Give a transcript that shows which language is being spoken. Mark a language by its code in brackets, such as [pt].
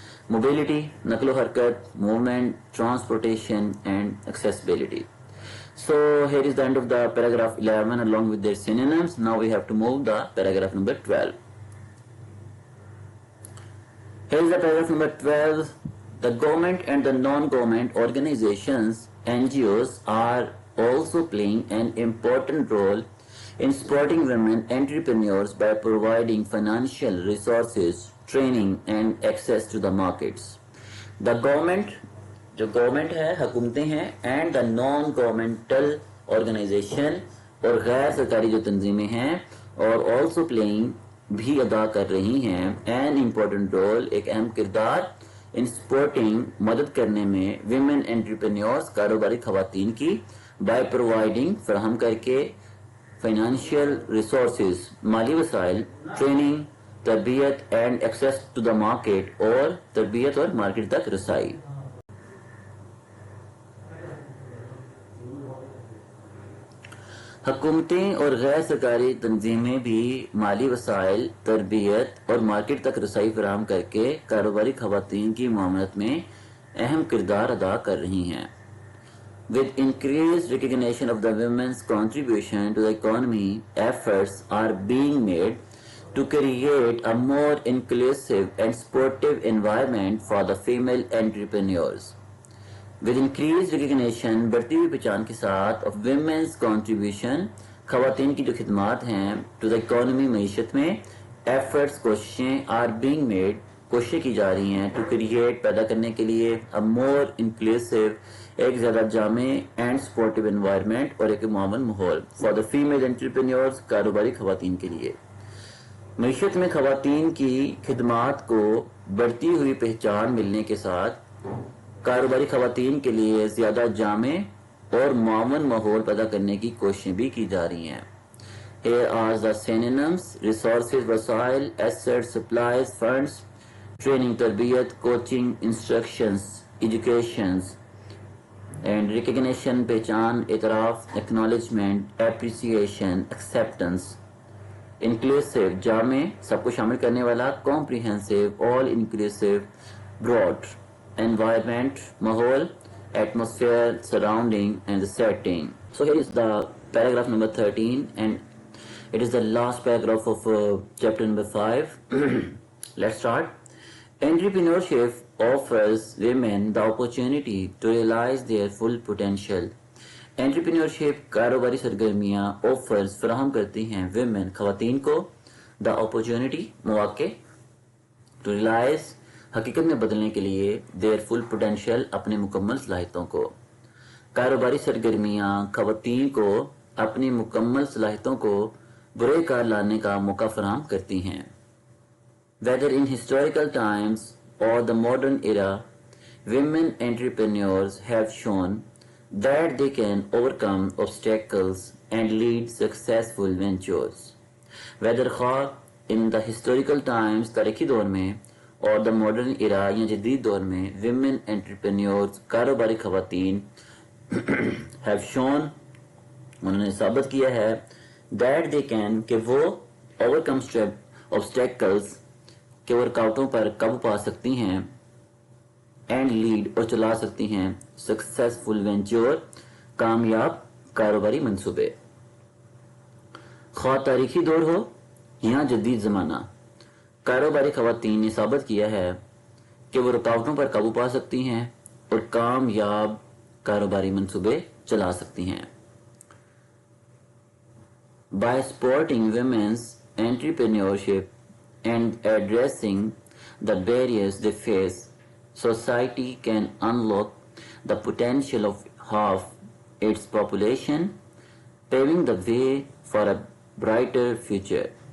[en] mobility, [ur] نقل و حرکت, [en] Movement, transportation and accessibility. So here is the end of the paragraph 11 along with their synonyms. Now we have to move the paragraph number 12. Here is the paragraph number 12. The government and the non-government organizations, NGOs, are also playing an important role in supporting women entrepreneurs by providing financial resources, training and access to the markets. The government, [ur] جو government ہے, حکومتیں ہیں, [en] and the non governmental organization, [ur] اور غیر سرکاری جو تنظیمیں ہیں, اور آلسو پلینگ, بھی ادا کر رہی ہیں, [en] an important role, [ur] ایک اہم کردار, ان سپورٹنگ, مدد کرنے میں, ویمن انٹرپرینیورس, کاروباری خواتین کی, بائی پرووائڈنگ, فراہم کر کے, فائنینشیل ریسورسز, مالی وسائل, ٹریننگ, تربیت, [en] and access to the market, [ur] اور تربیت اور مارکیٹ تک رسائی. حکومتیں اور غیر سرکاری تنظیمیں بھی مالی وسائل, تربیت اور مارکیٹ تک رسائی فراہم کر کے کاروباری خواتین کی معاونت میں اہم کردار ادا کر رہی ہیں. [en] With increased recognition of the women's contribution to the economy, efforts are being made to create a more inclusive and supportive environment for the female entrepreneurs. With increased recognition, [ur] بڑھتی ہوئی پہچان کے ساتھ, [en] of women's contribution, [ur] خواتین کی جو خدمات ہیں, to the economy, معیشت میں, efforts, کوششیں, [en] are being made, [ur] کوششیں کی جا رہی ہیں, to create, پیدا کرنے کے لیے, a more inclusive, ایک زیادہ جامع and supportive environment, اور ایک معاون ماحول, [en] for the female entrepreneurs, [ur] کاروباری خواتین کے لیے. معیشت میں خواتین کی خدمات کو بڑھتی ہوئی پہچان ملنے کے ساتھ کاروباری خواتین کے لیے زیادہ جامع اور معاون ماحول پیدا کرنے کی کوششیں بھی کی جا رہی ہیں. [en] Here are the synonyms: resources, وسائل, assets, supplies, funds, training, تربیت, coaching, instructions, educations, and recognition, پہچان, [ur] اعتراف, [en] acknowledgement, appreciation, acceptance. [ur] Inclusive, جامع, سب کو شامل کرنے والا, [en] comprehensive, all inclusive, broad. Environment, ماحول, atmosphere, surrounding and the setting. So here is the paragraph number 13 and it is the last paragraph of chapter number 5. Let's start. Entrepreneurship offers women the opportunity to realize their full potential. [ur] Entrepreneurship, کاروباری سرگرمیاں, offers, فراہم کرتی ہیں, women, خواتین کو, [en] the opportunity, [ur] مواقع, to realize, حقیقت میں بدلنے کے لیے, [en] their full potential, [ur] اپنے مکمل صلاحیتوں کو. کاروباری سرگرمیاں خواتین کو اپنی مکمل صلاحیتوں کو برے کار لانے کا موقع فراہم کرتی ہیں. [en] Whether in historical times or the modern era, women entrepreneurs have shown that they can overcome obstacles and lead successful ventures. [ur] Whether خواہ in the historical times, تاریخی دور میں, [en] اور the modern era, [ur] یا جدید دور میں, ویمن انٹرپرینیورز, کاروباری خواتین, ہیو شون, انہوں نے ثابت کیا ہے, [en] that they can, [ur] کہ وہ اوور کم آبسٹیکلز, کہ وہ رکاوٹوں پر قابو پا سکتی ہیں, اینڈ لیڈ, اور چلا سکتی ہیں, [en] successful venture, [ur] کامیاب کاروباری منصوبے. خواہ تاریخی دور ہو یا جدید زمانہ, کاروباری خواتین نے ثابت کیا ہے کہ وہ رکاوٹوں پر قابو پا سکتی ہیں اور کامیاب کاروباری منصوبے چلا سکتی ہیں. [en] By supporting women's entrepreneurship and addressing the barriers they face, society can unlock the potential of half its population, paving the way for a brighter future.